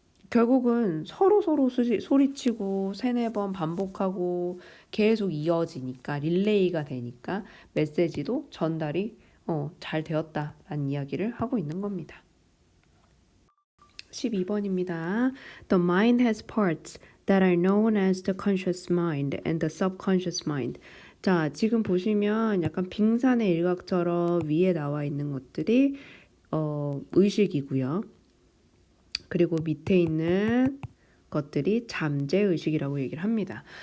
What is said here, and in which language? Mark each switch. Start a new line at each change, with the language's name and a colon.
Korean: 결국은 서로 소리치고 3-4번 반복하고 계속 이어지니까 릴레이가 되니까 메시지도 전달이 잘 되었다라는 이야기를 하고 있는 겁니다. 12번입니다.
English: The mind has parts that are known as the conscious mind and the subconscious mind.
Korean: 자, 지금 보시면 약간 빙산의 일각처럼 위에 나와 있는 것들이 의식이고요. 그리고 밑에 있는 것들이 잠재의식이라고 얘기를 합니다.